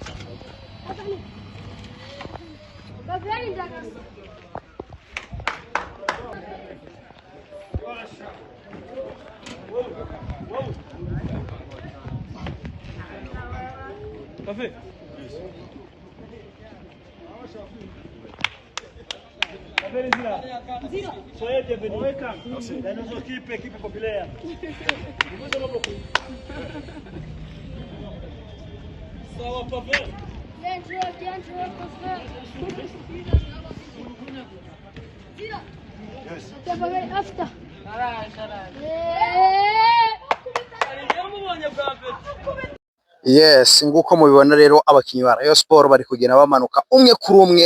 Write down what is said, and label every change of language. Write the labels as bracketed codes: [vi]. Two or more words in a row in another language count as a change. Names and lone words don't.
[fr] Café. Paveri Nzira. Soyez bienvenue. Dans nos équipe populaire. Ça va Paveri? Bien joué, [en] Paveri, after. [rw] Yes, nguko mubibona rero abakinyi ba Rayon Sport bari kugenda bamanuka umwe kuri umwe.